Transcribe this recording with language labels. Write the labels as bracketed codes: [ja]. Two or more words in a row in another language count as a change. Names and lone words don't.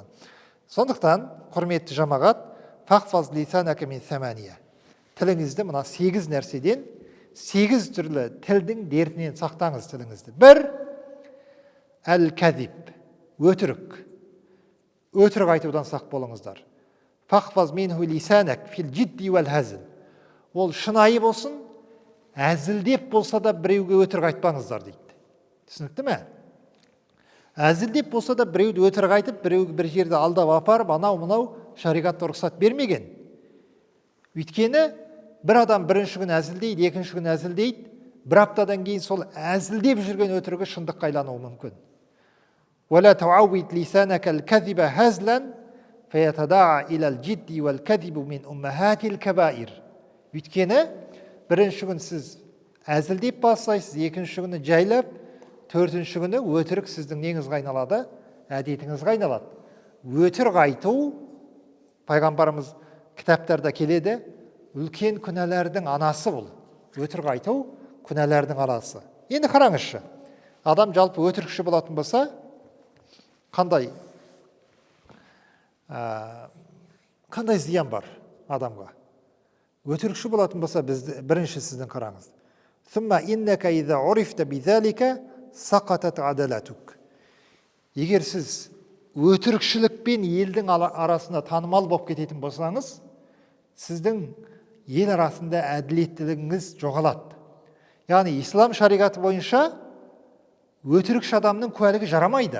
[kk] Сондықтан, құрметті жамағат, [ar] فاحفظ لسانك من ثمانية. [kk] Тіліңізді мына 8 нәрседен, 8 түрлі тілдің дертінен сақтаңыз тіліңізді. 1. Әл-кәзиб, өтірік. Өтірік айтудан сақ болыңыздар. [ar] فاحفظ منه لسانك في الجد والهزل. [kk] Ол шынайы болсын, әзілдеп болса да біреуге өтірік айтпаңыздар дейді. Түсінікті ме? Әзілдеп болса да біреуді өтірік айтып, біреуге бір жерде алдап апарып, анау-мынау шариғатта рұқсат бермеген. Өйткені бір адам бірінші күн әзілдейді, екінші күн әзілдейді, бір аптадан кейін сол әзілдеп жүрген өтірігі шындыққа айлануы мүмкін. [ar] ولا تعود لسانك الكذب هزلا فيتداعى إلى الجد والكذب من أمهات الكبائر. [kk] Өйткені бірінші күн сіз әзілдеп бастайсыз, екінші күні жайлап, төртінші күні өтірік сіздің неңізге айналады, әдетіңізге айналады. Өтірік айту, пайғамбарымыз кітаптарда келеді, үлкен күнәлердің анасы бұл. Өтірік айту күнәлердің анасы. Енді қараңызшы, адам жалпы өтірікші болатын болса, қандай зиян бар адамға? Өтірікші болатын болса, бірінші сіздің қараңыз. [ar] ثم إنك إذا عرفت بذلك سقطت عدالتك. [kk] Егер сіз өтірікшілікпен елдің арасында танымал болып кететін болсаңыз, сіздің ел арасында әділеттілігіңіз жоғалады. Яғни ислам шариғаты бойынша өтірікші адамның куәлігі жарамайды.